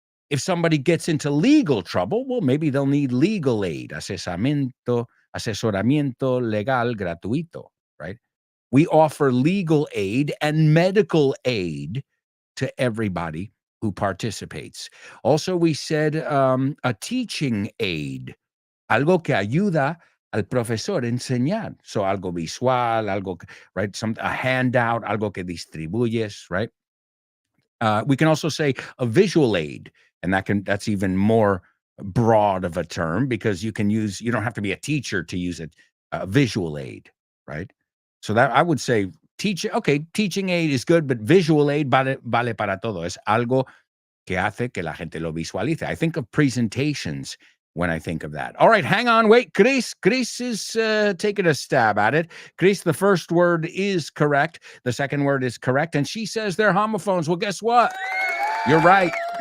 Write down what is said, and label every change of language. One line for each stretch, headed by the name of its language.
English: If somebody gets into legal trouble, well, maybe they'll need legal aid,
Spanish: asesoramiento legal gratuito,
English: right? We offer legal aid and medical aid to everybody who participates. Also, we said a teaching aid,
Spanish: algo que ayuda al profesor a enseñar. So algo visual, algo, right?
English: A handout,
Spanish: algo que distribuyes, right?
English: We can also say a visual aid, and that's even more broad of a term because you don't have to be a teacher to use it. A visual aid, right? So that I would say teaching aid is good, but visual aid
Spanish: vale para todo. Es algo que hace que la gente lo visualice.
English: I think of presentations when I think of that. All right, hang on, wait. Chris is taking a stab at it. Chris, the first word is correct. The second word is correct. And she says they're homophones. Well, guess what? You're right.